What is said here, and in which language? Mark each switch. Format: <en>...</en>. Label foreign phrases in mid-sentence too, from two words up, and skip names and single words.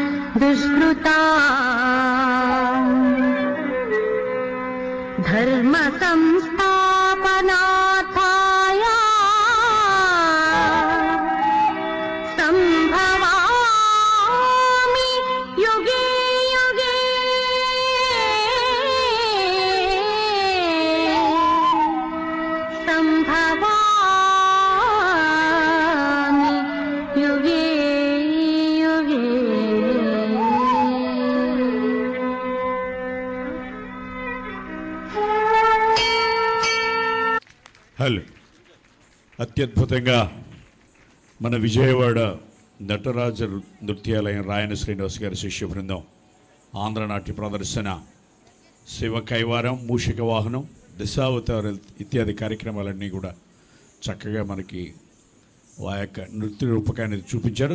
<sa>दुष्कृतां धर्म संस्थापनार्थाय संभवामि युगे युगे संभवामि युगे युगे</sa> <te>హలో అత్యద్భుతంగా మన విజయవాడ నటరాజ నృత్యాలయం రాయన శ్రీనివాస్ గారి శిష్య బృందం ఆంధ్రనాట్య ప్రదర్శన శివ కైవారం మూషిక వాహనం దశావతార ఇత్యాది కార్యక్రమాలన్నీ కూడా చక్కగా మనకి ఆ యొక్క నృత్య రూపకాన్ని చూపించారు.</te>